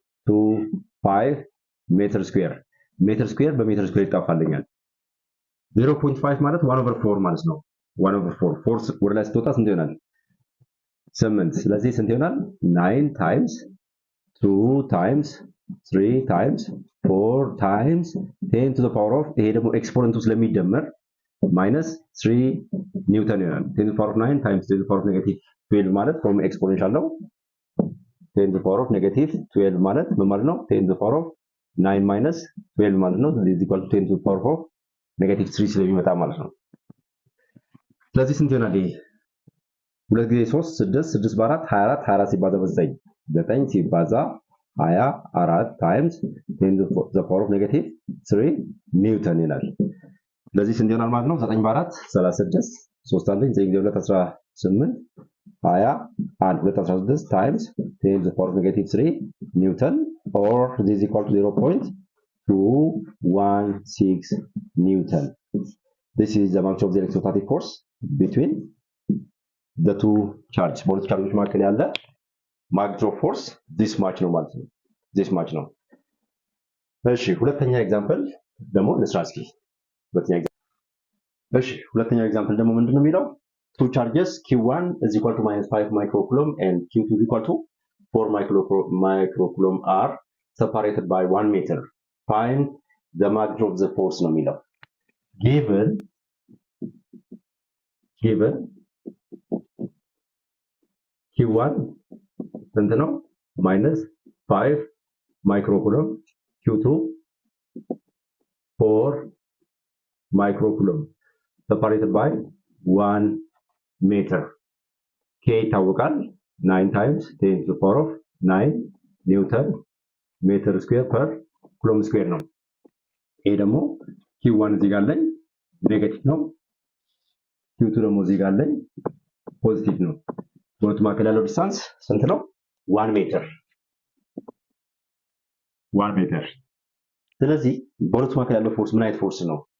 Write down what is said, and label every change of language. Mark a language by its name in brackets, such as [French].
[Amharic] 0.25 ሜትር ስኩዌር በሜትር ስኩዌር ይጣፋልኛል። 0.5 ማለት 1/4 ማለት ነው። 1/4 ፎርስ ወደ ላይ ስትወጣ ስንት ይሆናል? 8። ስለዚህ ስንት ይሆናል? 9 times 2 times 3 times 4 times 10 to the power of ይሄ ደግሞ ኤክስፖነንቱ ስለሚደመር -3 ኒውተን ይሆናል። 10 to the power of 9 times 10 to the power of -12 ማለት from ኤክስፖኔንሻል ነው። 10 to the power of -12 ማለት ምን ማለት ነው? [English] 10 to the power of 9 minus 12 [Amharic] ማለት ነው። [English] this is equal to 10 to the power of -3 [Amharic] ስለሚመጣ ማለት ነው። ስለዚህ ስንት ይሆናል? ይሄ 2 ጊዜ 3 6 በ4 24 24 ሲባዛ በ9 9 ሲባዛ 24 times 10 to the power of -3 ኒውተን ይላል። ስለዚህ ስንት ይሆናል ማለት ነው? [English] 9 በ4 36 3 አለኝ 9 ጊዜ 2 18 21 216 times 10 to the power of -3 ኒውተን or this is equal to 0.216 newton. This is the magnitude of the electrostatic force between the two charges. [Amharic] በሁለቱ ቻርጆች መካከል ያለ [English] magnitude of force this much [Amharic] ነው ማለት ነው። this much ነው። እሺ ሁለተኛ ኤግዛምፕል ደግሞ እንስራ እስኪ። ሁለተኛ ኤግዛምፕል ደግሞ ምንድነው የሚለው? [English] two charges q1 is equal to -5 microcoulomb and q2 is equal to 4 microcoulomb are separated by 1 meter. Find the magnitude of the force [Amharic] ነው የሚለው [English] given q1 ስንት ነው minus 5 microcoulomb q2 4 microcoulomb separated by 1 meter. [Amharic] K ይታወቃል 9 times 10 to the power of 9 Newton meter square per coulomb square ነው። ይሄ ደግሞ q1 እዚህ ጋር ላይ ኔጌቲቭ ነው q2 ደግሞ እዚህ ጋር ላይ ፖዚቲቭ ነው። በሁለቱ መካከል ያለው ዲስታንስ ስንት ነው 1 ሜትር 1 ሜትር። ስለዚህ በሁለቱ መካከል ያለው ፎርስ ምን አይነት ፎርስ ነው?